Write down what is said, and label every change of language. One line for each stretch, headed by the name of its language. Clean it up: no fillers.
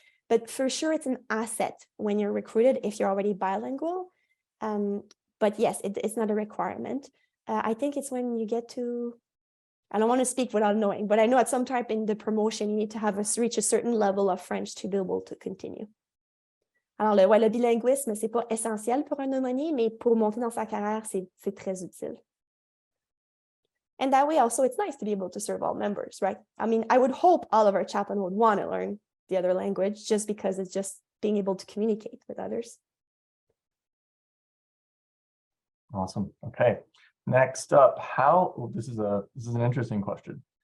English: But for sure, it's an asset when you're recruited if you're already bilingual. But yes, it's not a requirement. I think it's when you get to, I don't want to speak without knowing, but I know at some time in the promotion, you need to have reach a certain level of French to be able to continue.
French: Alors, le bilinguisme, c'est pas essentiel pour un aumônier, mais pour monter dans sa carrière, c'est très utile.
English: And that way also, it's nice to be able to serve all members, right? I mean, I would hope all of our chaplains would want to learn the other language just because it's just being able to communicate with others. Awesome. Okay. Next up, this is an interesting question.